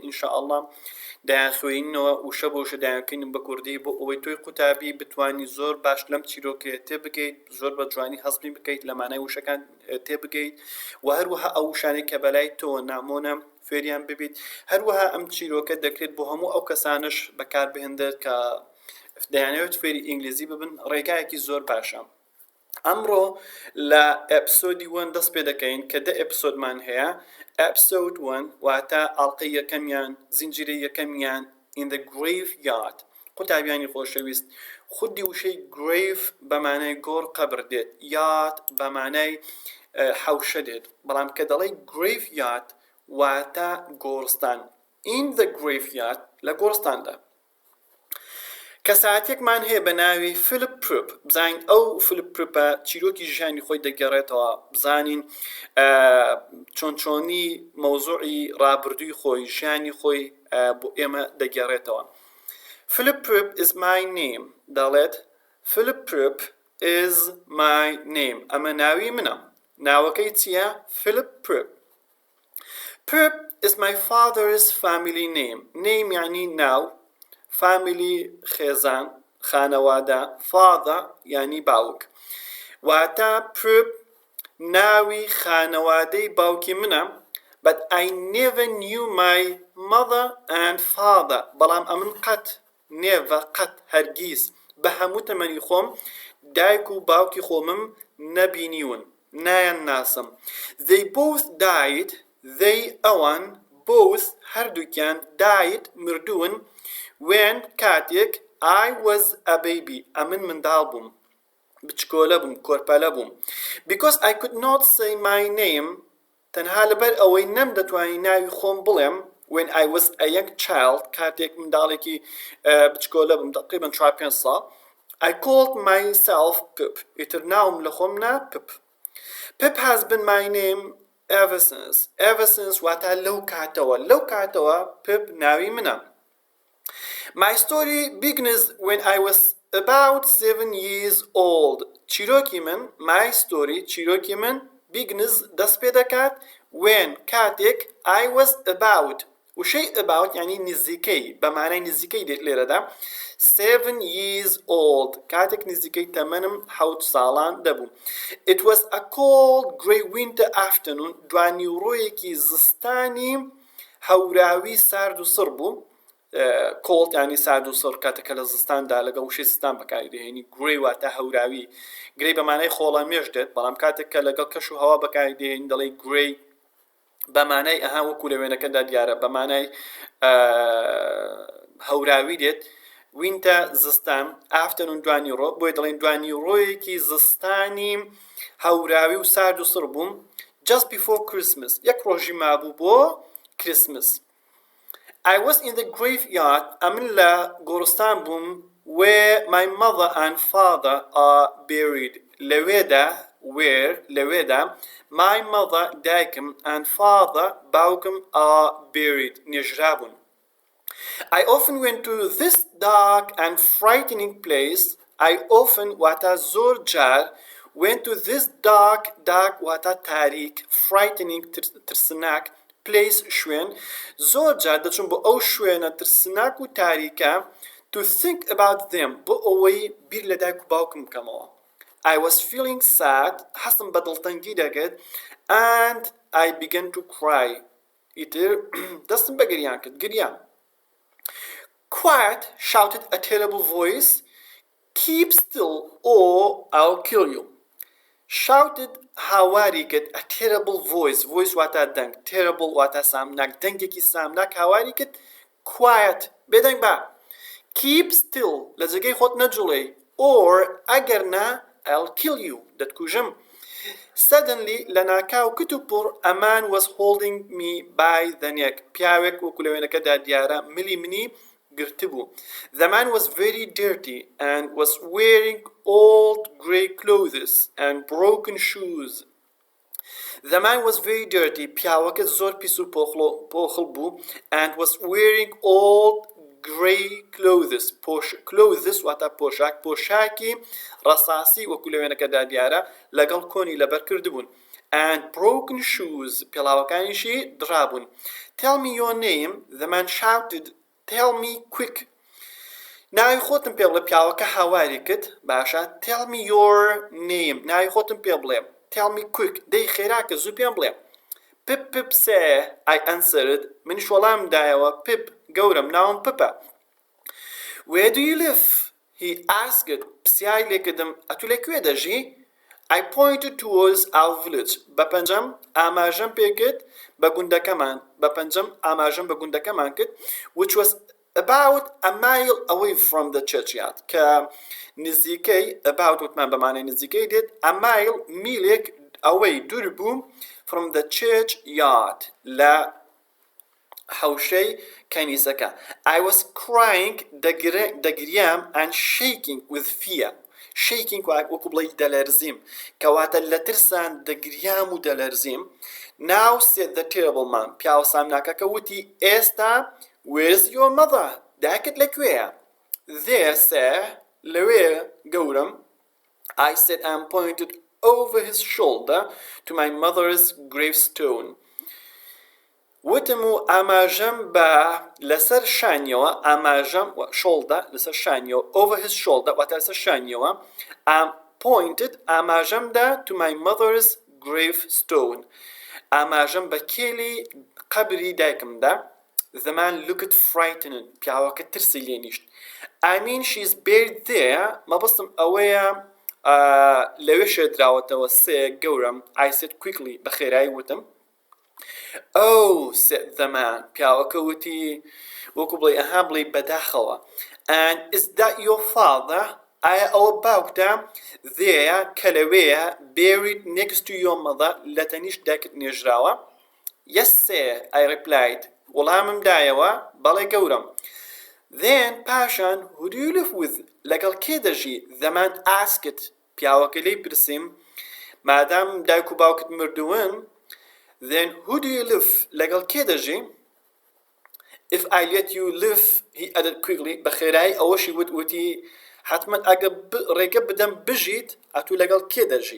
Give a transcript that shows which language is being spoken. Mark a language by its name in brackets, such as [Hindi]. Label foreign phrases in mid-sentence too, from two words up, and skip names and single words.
[Arabic] ئینشاءالله [Central Kurdish] دایان خوێنینەوە وشە بۆ وشە دایانکەین بە کوردی بۆ ئەوەی تۆی قوتابی بتوانی زۆر باش لەم چیرۆکەیە تێبگەیت زۆر بە جوانی هەزمی بکەیت لە مانای وشەکان تێبگەیت و هەروەها ئەو وشانەی کە بەلای تۆ نامۆنە فێریان ببیت هەروەها ئەم چیرۆکە دەکرێت بۆ هەموو ئەو کەسانش بەکاربهێنرێت کە دەیانەوێت فێرئینگلیزی ببن ڕێگایەکی زۆر باشە. ئەمڕۆ لە ئەپسۆدی 1 دەست پێ دەکەین کە 10 ئەپسۆدمان هەیە. ئەپسۆد 1 واتە ئەڵقەی یەکەمیان زنجیرەی یەکەمیان [English] in the graveyard. [Central Kurdish] قوتابیانی خۆشەویست خودی وشەی grave بەمانای گۆڕ قەبر دێت یاد بەمانای حەوشە دێت بەڵام کە دەڵێ graveyard واتە گۆڕستان [English] in the graveyard [Central Kurdish] لە گۆڕستاندا. کەساتێکمان هەیە بە ناوی فیلیپ پروپ بزانین ئەو فیلیپ پروپە چیرۆکی ژیانی خۆی دەگەڕێتەوە بزانین چۆنچۆنی مەوزوعی ڕابردووی خۆی ژیانی خۆی بۆ ئێمە دەگەڕێتەوە. [English] Philip Prupp is my name دەڵێت Philip Prupp is my name [Central Kurdish] ئەمە ناوی منە ناوەکەی چییە؟ [English] Philip Prupp. Prupp is my father's family name. [Central Kurdish] Name یعنی ناو family خێزان خانەوادە father یعنی باوک واتە Prupp ناوی خانەوادەی باوکی منە [English] but I never knew my mother and father [Central Kurdish] بەڵام ئەمن قەت never قەت هەرگیز بە هەموو تەمەنی خۆم دایک و باوکی خۆمم نەبینیون نایان ناسم. [English] They both died they [Central Kurdish] ئەوان both هەردووکیان died مردوون when کاتێک [English] I was a baby [Central Kurdish] ئەمن منداڵ بووم بچکۆلە بووم کۆرپەلە بووم [English] because I could not say my name [Central Kurdish] تەنها لەبەر ئەوەی نەم دەتوانی ناوی خۆم بڵێم [English] when I was a young child [Central Kurdish] کاتێک منداڵێکی بچکۆلە بووم تقریبا 4-5 ساڵ [English] I called myself Pip [Central Kurdish] ئیتر ناوم لە خۆم نا Pip. [English] Pip has been my name ever since [Central Kurdish] واتە لەو کاتەوە [English] Pip [Central Kurdish] ناوی منە. [English] My story begins when I was about 7 years old. [Central Kurdish] چیرۆکی من [English] my story [Central Kurdish] چیرۆکی من begins دەست پێ دەکات when کاتێک [English] I was about [Central Kurdish] وشەی about یعنی نزیکەی بەمانای نزیکەی دێت لێرەدا [English] 7 years old [Central Kurdish] کاتێک نزیکەی تەمەنم 7 ساڵان دەبوو. [English] It was a cold grey winter afternoon [Central Kurdish] دوانیوڕۆیەکی زستانی هەوراوی سارد و سڕ بوو. cold یعنی سارد و سڕ کاتێکە لە زستاندا لەگەڵ وشەی زستان بەکاری دێنی grey واتە هەوراوی grey بەمانای خۆڵەمێش دێت بەڵام کاتێککە لەگەڵ کەش و هەوا بەکاری دێن دەڵێ grey بەمانای ئەها وەکو لە وێنەکەدا دیارە بەمانای هەوراوی دێت winter زستان afternoon دوانیوڕۆ بۆی دەڵێن دوانیوڕۆیەکی زستانی هەوراوی و سارد و سڕ بووم [English] just before Christmas [Central Kurdish] یەک ڕۆژی مابوو بۆ Christmas. [English] I was in the graveyard [Central Kurdish] ئەمن لە گۆڕستان بووم [English] where my mother and father are buried لەوێدا my mother دایکم and father باوکم are buried نێژرابوون. I often went to this dark and frightening place I often [Central Kurdish] واتە زۆر جار [English] went to this dark [Central Kurdish] واتە تاریک [English] frightening ترسناک place [Central Kurdish] شوێن زۆر جار دەچم بۆ ئەو شوێنە ترسناک و تاریکە [English] to think about them [Central Kurdish] بۆ ئەوەی بیر لە دایک و باوکم بکەمەوە. [English] I was feeling sad [Central Kurdish] حەسم بە دڵتەنگی دەکرد [English] and I began to cry [Central Kurdish] ئیتر دەستم بە گریان کرد گریان. [English] Quiet shouted a terrible voice keep still or I'll kill you. [Central Kurdish] Shouted هاواری کرد [English] a terrible voice [Central Kurdish] واتە دەنگ terrible واتە سامناک دەنگێکی سامناک هاواری کرد quiet بێدەنگ بە [English] keep still [Central Kurdish] لە جێگەی خۆت نەجوڵێ or ئەگەر نا [English] I'll kill you [Central Kurdish] دەتکوژم. Suddenly لە ناکاو کت و پڕ [English] a man was holding me by the neck [Central Kurdish] پیاوێک وەکو لە وێنەکەدا دیارە ملی منی گرتبوو. [English] The man was very dirty and was wearing old grey clothes and broken shoes. The man was very dirty [Central Kurdish] پیاوەکە زۆر پیس و پۆخڵ بوو [English] and was wearing old grey clothes clothes [Central Kurdish] واتە پۆشاک پۆشاکی ڕەساسی وەکو لە وێنەکەدا دیارە لەگەڵ کۆنی لەبەر کردبوون [English] and broken shoes [Central Kurdish] پێڵاوەکانیشی درابوون. [English] Tell me your name. The man shouted. Tell me quick. [Central Kurdish] ناوی خۆتم پێ بڵێ. پیاوەکە هاواری کرد. باشە. [English] Tell me your name. [Central Kurdish] ناوی خۆتم پێ بڵێ. [English] Tell me quick. [Central Kurdish] دەی خێراکە زوو پێم بڵێ. [English] Pip Pip say. I answered. [Central Kurdish] منیش وەڵام دایەوە. Pip گەورم ناوم پپە. [English] Where do you live? He asked. [Central Kurdish] پرسیای لێ کردم. ئەتو لەکوێ دەژی؟ [English] I pointed towards our village. [Central Kurdish] بەپەنجەم ئاماژەم پێ کرد بە گوندەکەمان. بەپەنجەم ئاماژەم بە گوندەکەمان کرد [English] which was about a mile away from the churchyard. [Central Kurdish] کە نزیکەی about وتمان بەمانەی نزیکەی دێت [English] a mile [Central Kurdish] میلێک away دوور بوو [English] from the churchyard [Central Kurdish] لە حەوشەی کەنیسەکە. [English] I was crying دەگریام and shaking with fear. [Central Kurdish] shaking وەکو بڵێ دەلەرزیم کەواتە لە ترسان دەگریام و دەلەرزیم. [English] Now said the terrible man. [Central Kurdish] پیاوە سامناکەکە وتی ئێستا [English] where's your mother? [Central Kurdish] دایکت لەکوێیە؟ [English] There sir. [Central Kurdish] لەوێ گەورم. [English] I said and pointed over his shoulder to my mother's gravestone. [Central Kurdish] وتم و ئاماژەم بە لەسەر شانیەوە ئاماژەم shoulder لەسەر شانیەوە [English] over his shoulder [Central Kurdish] واتە لەسەر شانیەوە pointed ئاماژەمدا [English] to my mother's gravestone [Central Kurdish] ئاماژەم بە کێلی قەبری دایکمدا. [English] The man looked frightened. [Central Kurdish] پیاوەکە ترسی لێ نیشت. [English] I mean she's buried there. [Central Kurdish] مەبەستم ئەوەیە لەوێ شێدراوەتەوە سێ گەورم. [English] I said quickly. [Central Kurdish] بە خێرایی وتم. [English] Oh, said the man. [Central Kurdish] پیاوەکە وتی وەکو بڵێ ئەها بڵێ بەداخەوە. [English] And is that your father? [Central Kurdish] ئایا ئەوە باوکتە؟ There کە لەوەیە [English] buried next to your mother [Central Kurdish] لە تەنیش دایکت نێژراوە. [English] Yes, sir. I replied. [Central Kurdish] وەڵامم دایەوە بەڵێ گەورم. [English] Then پاشان who do you live with? [Central Kurdish] لەگەڵ کێ دەژی؟ [English] The man asked. [Central Kurdish] پیاوەکە لێی پرسیم مادام دایک و باوکت مردوون [English] then who do you live? [Central Kurdish] لەگەڵ کێ دەژی؟ [English] If I let you live, he added quickly. [Central Kurdish] بەخێرایی ئەوەشی وتی حتما ئەگە ڕێگە بدەم بژیت ئەتوو لەگەڵ کێ دەژی؟